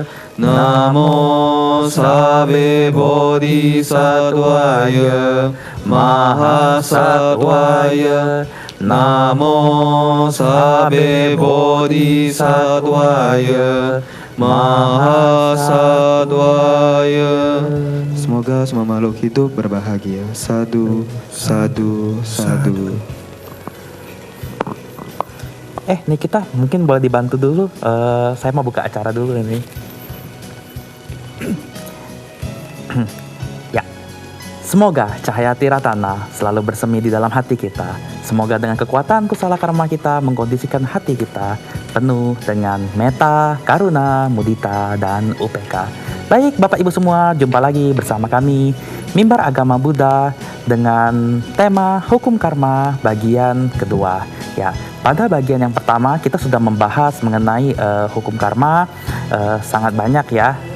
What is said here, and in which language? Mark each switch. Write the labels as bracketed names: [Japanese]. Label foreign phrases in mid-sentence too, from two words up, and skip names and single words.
[Pali] Namo Sabbe Bodhisattvaya Mahasattvaya. Namo Sabbe Bodhisattvaya Mahasattvaya. [Indonesian] Semoga semua makhluk hidup berbahagia. [Pali] Sadu, sadu, sadu. [Indonesian] Nih kita mungkin boleh dibantu dulu. Saya mau buka acara dulu ini. Ya, semoga cahaya Tiratana selalu bersemi di dalam hati kita. Semoga dengan kekuatan kusala karma kita mengkondisikan hati kita penuh dengan [Pali] metta, karuna, mudita, [Indonesian] dan upeka. Baik Bapak Ibu semua, jumpa lagi bersama kami Mimbar Agama Buddha dengan tema Hukum Karma bagian kedua. Ya, pada bagian yang pertama kita sudah membahas mengenai hukum karma sangat banyak ya.